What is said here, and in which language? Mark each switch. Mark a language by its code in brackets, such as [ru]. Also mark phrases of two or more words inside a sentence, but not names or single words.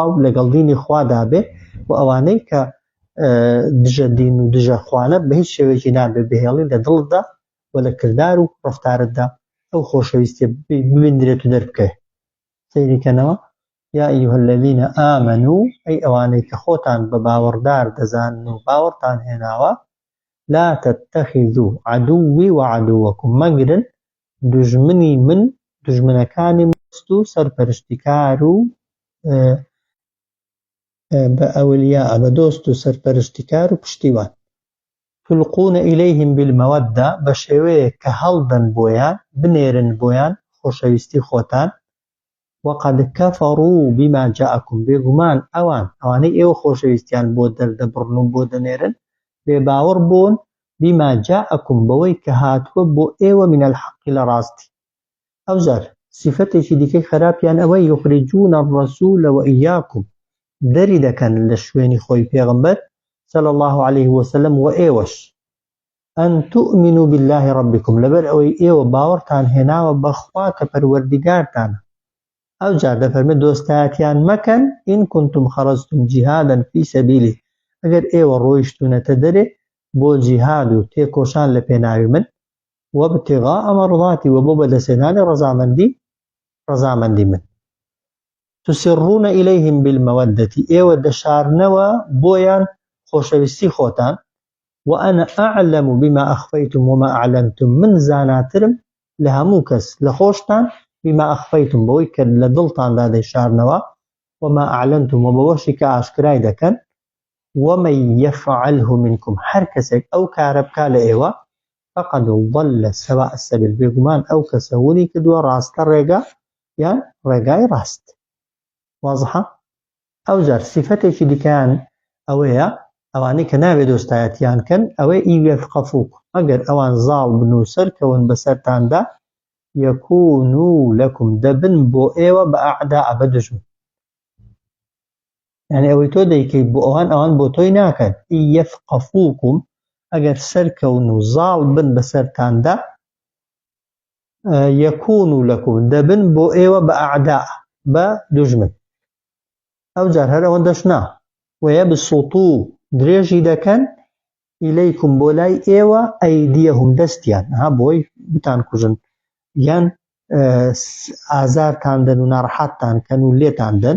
[ckb] و لەگەڵ دینی خوادا بێ و ئەوانەی کە دژە دین و دژە خوانە بە هیچ شێوەیەکی نابێت بهێڵی لە دڵتدا و لە کردار و ڕەفتارتدا ئەو خۆشەویستی ببیندرێت و دەربکەوێت سەیریکەنەوە [ar] یا ئەیها الذین ئامنوا [ckb] ئەی ئەوانەی کە خۆتان بە باوەڕدار دەزانن و باوەڕتان هێناوە [ar] لا تتخذوا عدوی وعدوکم [ckb] مەگرن دوژمنی من دوژمنەکانی مەست و سەرپەرشتیکار و بە ئەولیا بە دۆست و سەرپەرشتیکار و پشتیوان [ar] تلقون ئیلەیهم بالمەوەدە [ckb] بە شێوەیە کە هەڵدەن بۆیان بنێرن بۆیان خۆشەویستی خۆتان [ar] وقد كفروا بما جاءكم [ckb] بێگومان ئەوانەی ئێوە خۆشەویستیان بۆ دەردەبڕن و بۆ دەنێرن بێباوەڕ بوون [ar] بما جاءكم [ckb] بەوەی کە هاتووە بۆ ئێوە [ar] من الحق [ckb] لە ڕاستی. ئەوجار صفەتێکی دیکەی خراپیان ئەوەی [ar] يخرجون الرسول وإياكم [ckb] دەری دەکەن لە شوێنی خۆی پێغەمبەر [ar] صلى الله عليه وسلم [ckb] و ئێوەش [ar] أن تؤمنوا بالله ربكم [ckb] لەبەر ئەوەی ئێوە باوەڕتان هێناوە بەخوا کە پەروەردگارتانە. ئەوجار دەفەرمێ دۆستایەتیان مەکەن [ar] إن كنتم خرجتم جهادا في سبيله [ckb] ئەگەر ئێوە ڕۆیشتونەتە دەرێ بۆ جیهاد و تێکۆشان لە پێناوی من [ar] وابتغاء مرضاتي [ckb] وبۆ بەدەستهێنانی ڕەزامەندی من. [ar] تسرون إليهم بالمودة [ckb] ئێوە دەشارنەوە بۆیان خۆشەویستی خۆتان [ar] وأنا أعلم بما أخفيتم وما أعلنتم [ckb] من زاناترم لە هەموو کەس لە خۆشتان [ar] بما أخفيتم [ckb] بەوەی کە لە دڵتاندا دەیشارنەوە [ar] وما أعلنتم [ckb] و بەوەشی کە ئاشکرای دەکەن [ar] ومن يفعله منكم [ckb] هەر کەسێک ئەو کارە بکا لە ئێوە [ar] فقد ضل سواء السبيل [ckb] بێگومان ئەو کەسە ونی کردووە ڕاستە ڕێگا یان ڕێگای ڕاست. واضحە؟ ئەوجار صفەتێکی دیکەیان ئەوەیە ئەوانەی کە ناوێ دۆستایەتیان کەن ئەوەی يثقفوك ئەگەر ئەوان زاڵ بن و سەرکەون بەسەرتاندا [ar] يكونوا لكم [ckb] دەبن بۆ ئێوە بە ئەعداء بە دژمن. یعنی ئەوەی تۆ دەیکەیت بۆ ئەوان بۆ تۆی ناکەن. يثقفوكم ئەگەر سەرکەون و زاڵ بن بەسەرتاندا [ar] يكونوا لكم [ckb] دەبن بۆ ئێوە بە ئەعداء بە دژمن. ئەوجار هەر ئەوەندەش نا ويبسطوا درێژی دەکەن إليكم بۆ لای ئێوە ئەیدیەهم دەستیان بۆی بتان کوژن یان ئازارتان دەن و ناڕەحەتتان کەن و لێتان دەن.